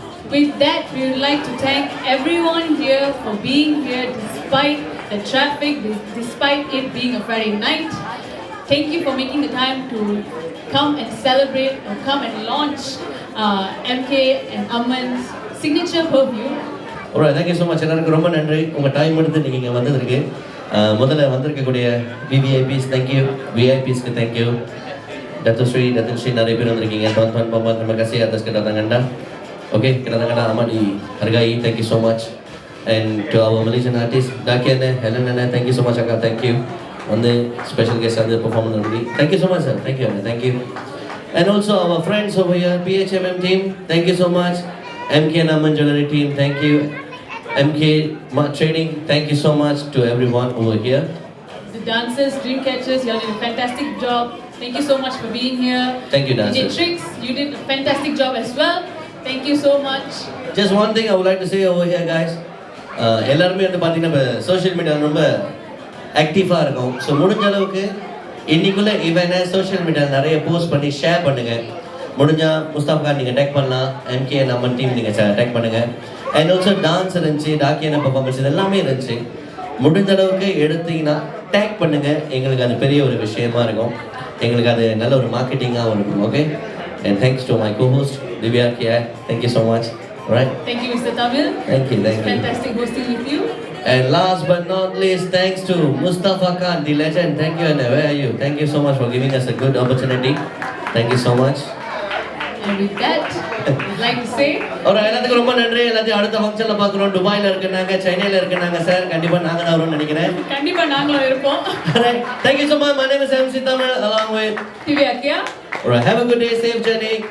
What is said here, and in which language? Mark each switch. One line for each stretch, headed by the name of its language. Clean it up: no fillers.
English: With that, we would like to thank everyone here for being here despite the traffic, despite it being a Friday night. Thank you for making the time to come and celebrate or come and launch MK and Aman's signature perfume. Alright, thank you so much.
Tamil: எல்லாருக்கும் ரொம்ப நன்றி உங்கள் time எடுத்து நீங்கள் இங்கே வந்ததுக்கு. முதல்ல வந்திருக்கக்கூடிய VVIPs தேங்க்யூ, VIPஸ்க்கு தேங்க்யூ. Datusri நிறைய பேர் வந்திருக்கீங்க.
Malay: Tuan-tuan, puan-puan, terima kasih atas kedatangan anda. Okay, kedatangan anda amat dihargai.
English: Thank you so much. And to our Malaysian artists, Dakian, Helen, thank you so much, Akka. Thank you. On the special guest on the performance. Thank you so much, sir. Thank you, Anna. Thank you. And also our friends over here, PHMM team. Thank you so much. MK and Aman Jewelry team. Thank you. MK Trading. Thank you so much to everyone over here. The dancers, dream catchers, you all did a fantastic job. Thank you so much for being here. Thank you, dancers. DJ Tricks, you did a fantastic job as well. Thank you so much. Just one thing I would like to say over here, guys.
Tamil: எல்லாருமே வந்து பார்த்தீங்கன்னா social மீடியாவில் ரொம்ப ஆக்டிவாக இருக்கும். So முடிஞ்ச அளவுக்கு இன்னைக்குள்ள இவனை சோஷியல் மீடியாவில் நிறைய போஸ்ட் பண்ணி ஷேர் பண்ணுங்கள். முடிஞ்சால் முஸ்தாஃபா நீங்கள் டேக் பண்ணலாம், MK and Aman டீம் நீங்கள் டேக் பண்ணுங்கள். அண்ட் ஆல்சோ டான்ஸ் இருந்துச்சு, டாக்கியான பர்ஃபார்மன்ஸ் இது எல்லாமே இருந்துச்சு. முடிஞ்ச அளவுக்கு எடுத்தீங்கன்னா டேக் பண்ணுங்கள். எங்களுக்கு அது பெரிய ஒரு விஷயமா இருக்கும். எங்களுக்கு அது நல்ல ஒரு மார்க்கெட்டிங்காக இருக்கும். Okay,
English: and thanks to my co-host
Tamil: Divya Kia.
English: Thank you so much. All right. Thank you, Mr. Tamil. Thank you. It's fantastic hosting with you. And last but not least, thanks to Mustafa Khan, the legend. Thank you, and where are you? Thank you so much for giving us a good opportunity. Thank you so much. And with that, I'd like to say,
Tamil: alright, எல்லாத்துக்கும் ரொம்ப நன்றி. எல்லாத்தையும் அடுத்த ஃபங்க்ஷன்ல பார்க்குறோம். துபாயில இருக்கனாங்க, சைனால இருக்கனாங்க sir. கண்டிப்பா நாங்க தான் வருவோம்னு நினைக்கிறேன். கண்டிப்பா நாங்களும் இருப்போம்.
English: Alright, thank you so much. My name is MC Tamil along with Divya Kia. Alright, have a good day, safe journey.